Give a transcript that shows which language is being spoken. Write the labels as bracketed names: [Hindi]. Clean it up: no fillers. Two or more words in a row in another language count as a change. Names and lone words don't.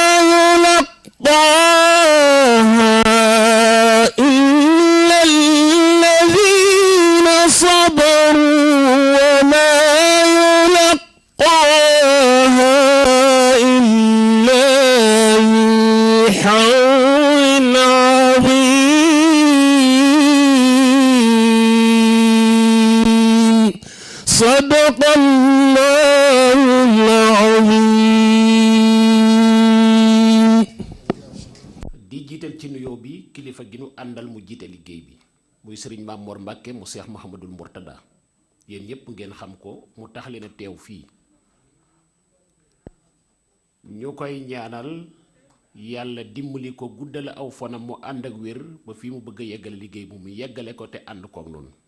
[Arabic] يلقاها إلا الذين صبروا وما يلقاها إلا ذو حول عظيم صدق الله العظيم. [Wolof] di jiital ci nuyoo bi kilifa gi nu àndal mu jiite liggéey bi muy sëriñ Maam Mor Mbàkke mu Seex Muhammadul Murtada yéen ñépp ngeen xam ko mu tax leen a teew fii ñu koy ñaanal yàlla dimbali ko guddal aw fanam mu ànd ak wér ba fii mu bëgg a yeggale liggéey bu mu yeggale ko te ànd kook noonu